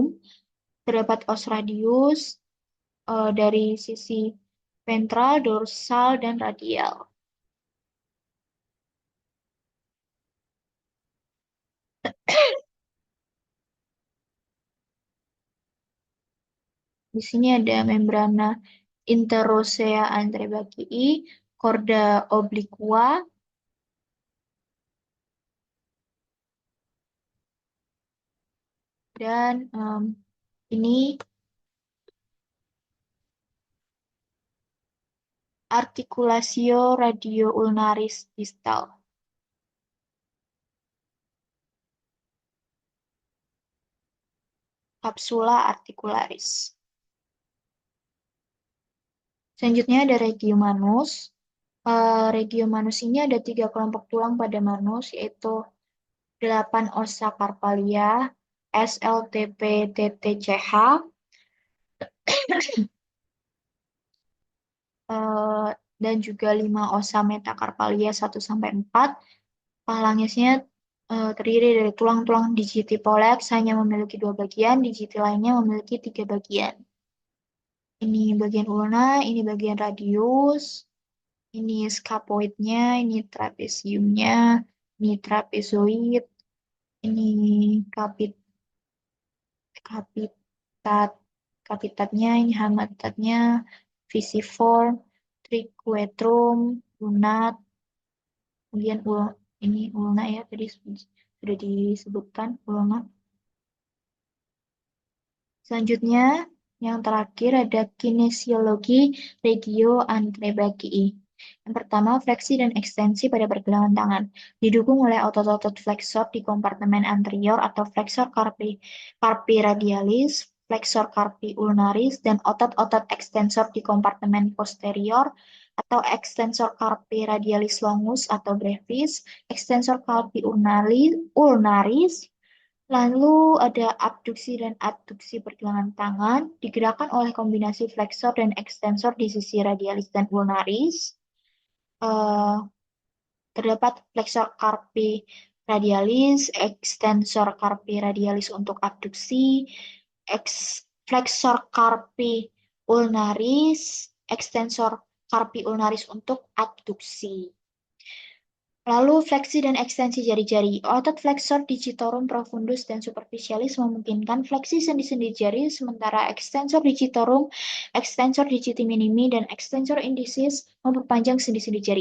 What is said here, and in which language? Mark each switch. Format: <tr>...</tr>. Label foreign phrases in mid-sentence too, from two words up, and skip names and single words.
<id>Terdapat os radius dari sisi ventral, dorsal, dan radial. Di sini ada</id> <la>membrana interosea antrebacii, chorda obliqua,</la> <id>dan ini</id> <la>articulatio radio-ulnaris distal. Capsula articularis.</la> <id>Selanjutnya ada</id> <la>regium manus. Regium manus</la> <id>ini ada 3 kelompok tulang pada manus, yaitu 8</id> <la>ossa carpalia,</la> <id>SLTP, TTCH, dan juga 5</id> <la>ossa metacarpalia</la> <id>1 sampai 4. Phalangesnya terdiri dari tulang-tulang</id> <la>digiti pollex</la> <id>hanya memiliki 2 bagian, digiti lainnya memiliki 3 bagian. Ini bagian ulna, ini bagian radius, ini scapoidnya, ini trapeziumnya, ini trapezoid, ini kapit kapitat kapitatnya, ini hamatatnya, visiform, triquetrum, lunat, kemudian ini ulna ya, tadi sudah disebutkan ulna. Selanjutnya, yang terakhir ada kinesiologi</id> <la>regio antebrachii.</la> <id>Yang pertama, fleksi dan ekstensi pada pergelangan tangan. Didukung oleh otot-otot flexor di kompartemen anterior atau</id> <la>flexor carpi radialis, flexor carpi ulnaris,</la> <id>dan otot-otot ekstensor di kompartemen posterior atau</id> <la>ekstensor carpi radialis longus</la> <id>atau brevis,</id> <la>ekstensor carpi ulnaris.</la> <id>Lalu ada abduksi dan adduksi pergelangan tangan, digerakkan oleh kombinasi</id> <la>flexor dan ekstensor</la> <id>di sisi radialis dan ulnaris. Eh, Terdapat</id> <la>flexor carpi radialis, ekstensor carpi radialis</la> <id>untuk abduksi,</id> <la>flexor carpi ulnaris, ekstensor carpi ulnaris</la> <id>untuk adduksi. Lalu fleksi dan ekstensi jari-jari. Otot</id> <la>flexor digitorum profundus</la> <id>dan superficialis memungkinkan fleksi sendi-sendi jari, sementara</id> <la>ekstensor digitorum, ekstensor digiti minimi,</la> <id>dan</id> <la>ekstensor indicis</la> <id>memperpanjang sendi-sendi jari.</id>